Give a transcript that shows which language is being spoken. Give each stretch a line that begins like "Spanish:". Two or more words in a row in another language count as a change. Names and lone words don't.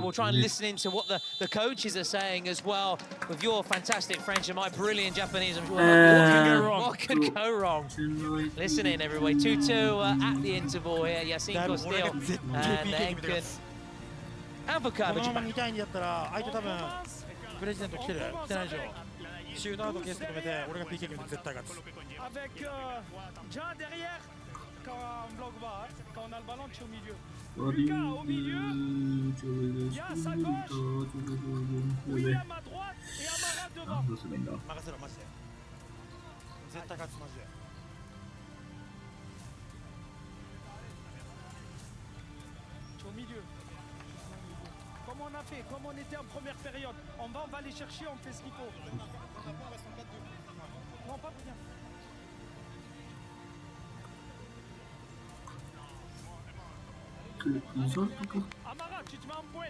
English: We'll try and listen into what the coaches are saying as well. With your fantastic French and my brilliant Japanese, I'm sure what could go wrong? Listen in, everybody. 2-2 at the interval here. Yassin Costil and Enken Avocados.
Japanese: シュートアウトケースで止めて、俺が PK 決めて絶対勝つ。
French: Avec Jean derrière, quand on bloque bas, quand on a le ballon, tu es au milieu. Lucas au milieu, Yass à gauche, William à droite et Amara devant.
Japanese: 任せろマジで。絶対勝つマジで。
French: Tu es au milieu. Comme on a fait, comme on était en première période, on va les chercher, on fait ce qu'il faut. Non, pas bien. Amara, tu te mets en pointe.